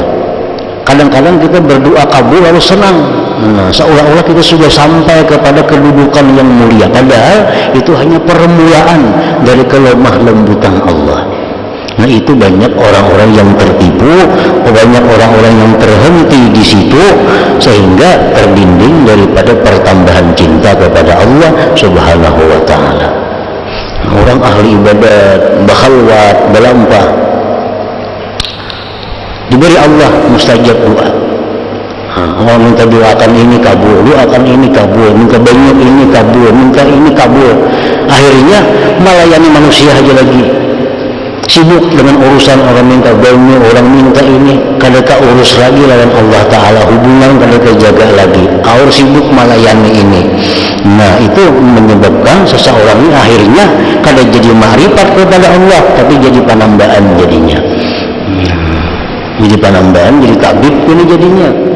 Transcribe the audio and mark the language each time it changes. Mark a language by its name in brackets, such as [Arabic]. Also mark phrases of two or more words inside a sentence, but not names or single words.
[Indonesian] Kadang-kadang kita berdoa kabul lalu senang, seolah-olah kita sudah sampai kepada kedudukan yang mulia, padahal itu hanya permulaan dari kelemah lembutan Allah. Nah itu banyak orang-orang yang tertipu, banyak orang-orang yang terhenti di situ sehingga terdinding daripada pertambahan cinta kepada Allah [Arabic] سبحانه وتعالى. [Indonesian] Orang ahli ibadat, bakhalwat, belampah, diberi Allah mustajab doa. Orang minta doakan ini kabul, doakan ini kabul, minta banyak ini kabul, minta ini kabul. Akhirnya melayani manusia aja lagi. [Banjar] Sibuk dengan urusan orang minta banyak, orang minta ini, kadang urus lagi lawan Allah Ta'ala, hubungan kadang jaga lagi, aur sibuk melayani ini. [Indonesian] Nah itu menyebabkan seseorang ini akhirnya kadang jadi ma'rifat kepada Allah, tapi jadi penambahan jadinya. Jadi penambahan, jadi tabib ini jadinya.